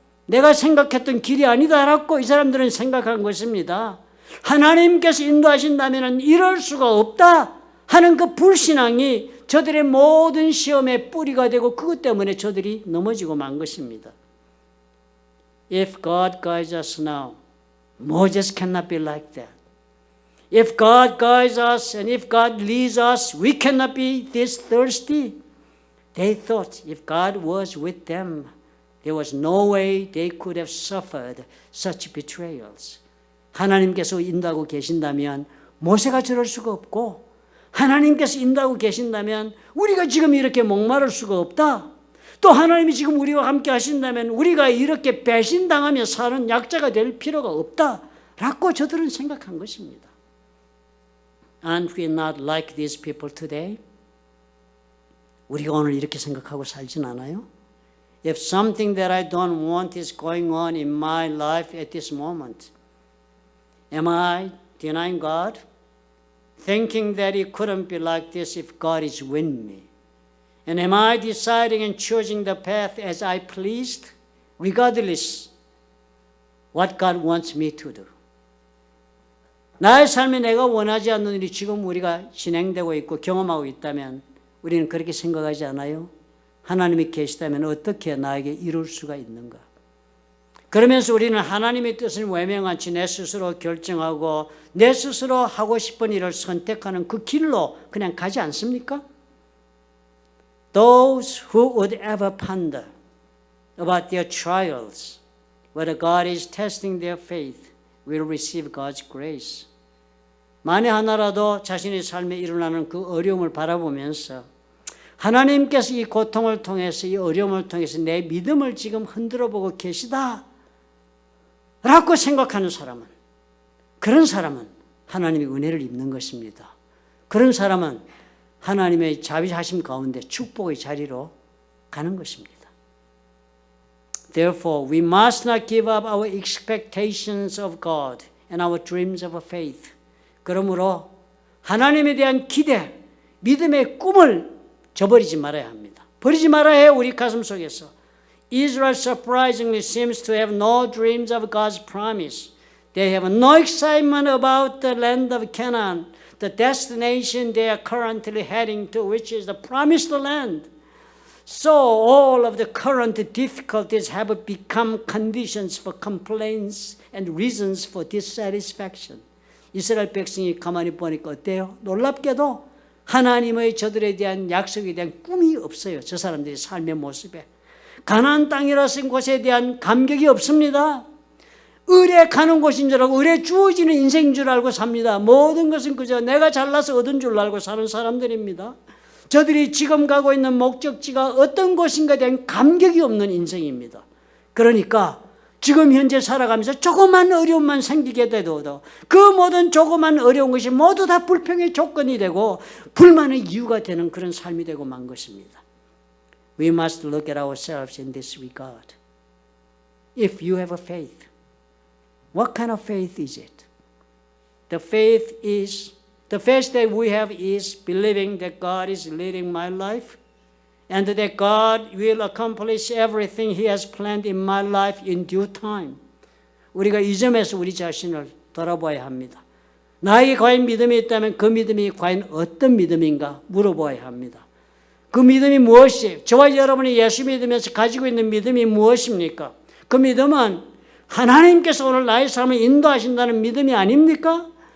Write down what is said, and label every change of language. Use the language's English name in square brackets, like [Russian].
[Korean] 내가 생각했던 길이 아니다라고 이 사람들은 생각한 것입니다. 하나님께서 인도하신다면 이럴 수가 없다 하는 그 불신앙이 저들의 모든 시험의 뿌리가 되고 그것 때문에 저들이 넘어지고 만 것입니다. [English] If God guides us now, Moses cannot be like that. If God guides us and if God leads us, we cannot be this thirsty. They thought if God was with them, There was no way they could have suffered such betrayals. [Korean] 하나님께서 인도하고 계신다면 모세가 저럴 수가 없고, 하나님께서 인도하고 계신다면 우리가 지금 이렇게 목마를 수가 없다. 또 하나님이 지금 우리와 함께 하신다면 우리가 이렇게 배신당하며 사는 약자가 될 필요가 없다라고 저들은 생각한 것입니다. [English] Aren't we not like these people today? [Korean] 우리가 오늘 이렇게 생각하고 살진 않아요? [English] If something that I don't want is going on in my life at this moment, am I denying God? Thinking that it couldn't be like this if God is with me? And am I deciding and choosing the path as I pleased, regardless what God wants me to do? [Korean] 나의 삶에 내가 원하지 않는 일이 지금 우리가 진행되고 있고 경험하고 있다면 우리는 그렇게 생각하지 않아요? 하나님이 계시다면 어떻게 나에게 이룰 수가 있는가? 그러면서 우리는 하나님의 뜻을 외면하지 내 스스로 결정하고 내 스스로 하고 싶은 일을 선택하는 그 길로 그냥 가지 않습니까? [English] Those who would ever ponder about their trials, whether God is testing their faith, will receive God's grace. [Korean] 만에 하나라도 자신의 삶에 일어나는 그 어려움을 바라보면서 하나님께서 이 고통을 통해서 이 어려움을 통해서 내 믿음을 지금 흔들어 보고 계시다 라고 생각하는 사람은, 그런 사람은 하나님의 은혜를 입는 것입니다. 그런 사람은 하나님의 자비하심 가운데 축복의 자리로 가는 것입니다. [English] Therefore, we must not give up our expectations of God and our dreams of faith. [Korean] 그러므로 하나님에 대한 기대, 믿음의 꿈을 저버리지 말아야 합니다. 버리지 말아야 해요. 우리 가슴 속에서. [English] Israel surprisingly seems to have no dreams of God's promise. They have no excitement about the land of Canaan, the destination they are currently heading to, which is the promised land. So all of the current difficulties have become conditions for complaints and reasons for dissatisfaction. [Korean] 이스라엘 백성이 가만히 보니까 어때요? 놀랍게도 하나님의 저들에 대한 약속에 대한 꿈이 없어요. 저 사람들의 삶의 모습에. 가나안 땅이라는 곳에 대한 감격이 없습니다. 을에 가는 곳인 줄 알고 을에 주어지는 인생인 줄 알고 삽니다. 모든 것은 그저 내가 잘나서 얻은 줄 알고 사는 사람들입니다. 저들이 지금 가고 있는 목적지가 어떤 곳인가에 대한 감격이 없는 인생입니다. 그러니까 지금 현재 살아가면서 조그만 어려움만 생기게 돼도 그 모든 조그만 어려운 것이 모두 다 불평의 조건이 되고 불만의 이유가 되는 그런 삶이 되고 만 것입니다. [English] We must look at ourselves in this regard. If you have a faith, what kind of faith is it? The faith that we have is believing that God is leading my life and that God will accomplish everything He has planned in my life in due time. [Korean] 우리가 이 점에서 우리 자신을 돌아봐야 합니다. 나에게 과연 믿음이 있다면 그 믿음이 과연 어떤 믿음인가 물어봐야 합니다. 그 믿음이 무엇이에요? 저와 여러분이 예수 믿으면서 가지고 있는 믿음이 무엇입니까? 그 믿음은 하나님께서 오늘 나의 삶을 인도하신다는 믿음이 아닙니까?